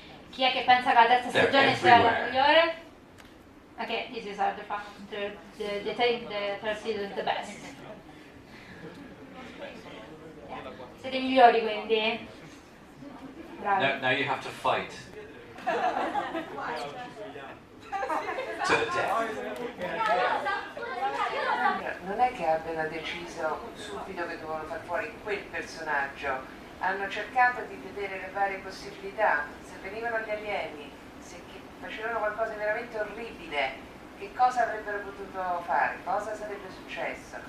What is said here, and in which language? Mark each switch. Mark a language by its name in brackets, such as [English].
[Italian] Chi è che pensa che la terza stagione sia la migliore? [English] Ok, this is the fun. The third season is the best. Yeah. [Italian] Siete i migliori quindi? Bravi. [English] Now you have to fight. To the death. [Italian] Non è che abbiano deciso subito che dovevano far fuori quel personaggio, hanno cercato di vedere le varie possibilità, se venivano gli alieni, se facevano qualcosa di veramente orribile, che cosa avrebbero potuto fare, cosa sarebbe successo.